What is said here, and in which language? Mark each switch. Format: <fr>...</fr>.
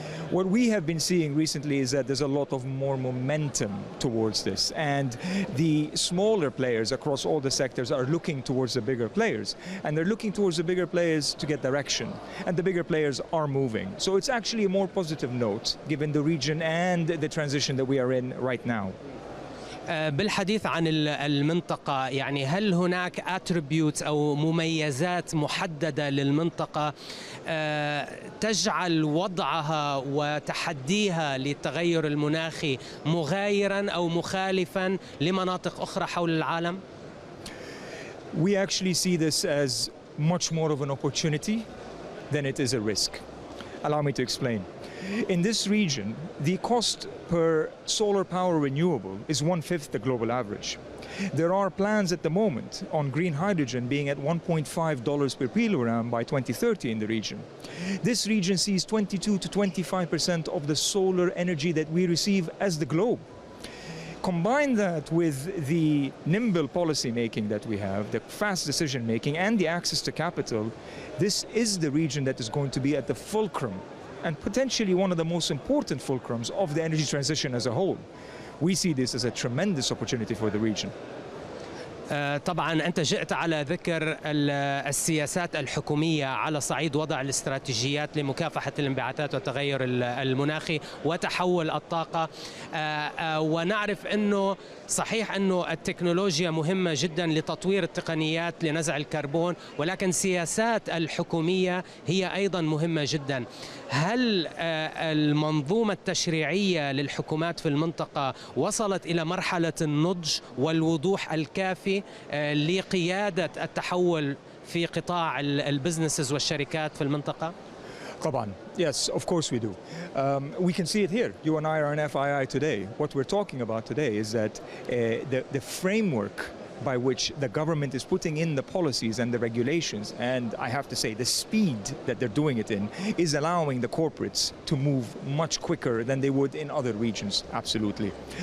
<en>What we have been seeing recently is that there's a lot of more momentum towards this, and the smaller players across all the sectors are looking towards the bigger players, and they're looking towards the bigger players to get direction, and the bigger players are moving. So it's actually a more positive note given the region and the transition that we are in right now.</en> <ar>بالحديث عن المنطقة يعني هل هناك attributes أو مميزات محددة للمنطقة تجعل وضعها وتحديها للتغير المناخي مغايرا أو مخالفا لمناطق أخرى حول العالم؟</ar> <en>We actually see this as much more of an opportunity than it is a risk. Allow me to explain. In this region, the cost per solar power renewable is 1/5 the global average. There are plans at the moment on green hydrogen being at $1.5 per kilogram by 2030 in the region. This region sees 22 to 25% of the solar energy that we receive as the globe. Combine that with the nimble policy making that we have, the fast decision making and the access to capital, this is the region that is going to be at the fulcrum and potentially one of the most important fulcrums of the energy transition as a whole. We see this as a tremendous opportunity for the region.</en> <ar>طبعا أنت جئت على ذكر السياسات الحكومية على صعيد وضع الاستراتيجيات لمكافحة الانبعاثات والتغير المناخي وتحول الطاقة، ونعرف أنه صحيح أنه التكنولوجيا مهمة جدا لتطوير التقنيات لنزع الكربون، ولكن سياسات الحكومية هي أيضا مهمة جدا. هل المنظومة التشريعية للحكومات في المنطقة وصلت إلى مرحلة النضج والوضوح الكافي لقيادة التحول في قطاع البزنسز والشركات في المنطقة؟ طبعا.</ar> <en>Yes, of course we do. We can see it here. You and I are on FII today. What we're talking about today is that the framework by which the government is putting in the policies and the regulations, and I have to say the speed that they're doing it in, is allowing the corporates to move much quicker than they would in other regions, absolutely.</en>